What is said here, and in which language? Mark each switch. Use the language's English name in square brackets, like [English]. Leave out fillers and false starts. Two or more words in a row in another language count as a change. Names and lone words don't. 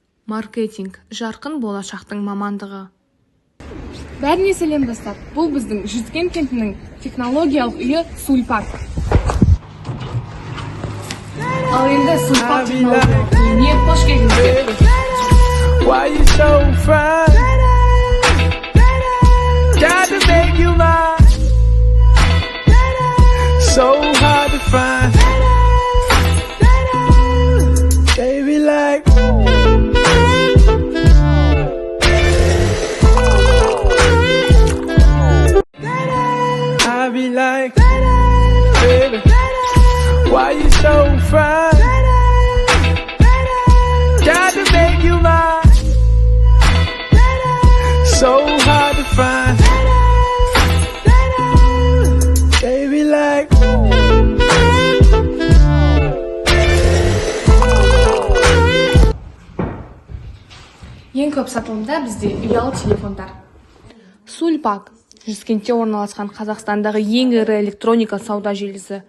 [Kazakh] Маркетинг – жарқын болашақтың мамандығы. Бәріне сәлем достар. Бұл біздің Жүзген кентінің технологиялық үйі Сульпак. Ал енді Сульпак технологиялық үйіне қош келдіңіздер. [English] Why you so fine? Got to make you mine. So hard to find. Baby like I be like baby, why you so fine? Got to make you mine. So hard to find. Baby like [Kazakh] Ең көп сатылымда бізде ұялы телефондар. Сульпак – Жүзкентте орналасқан Қазақстандағы ең ірі электроника сауда желісі.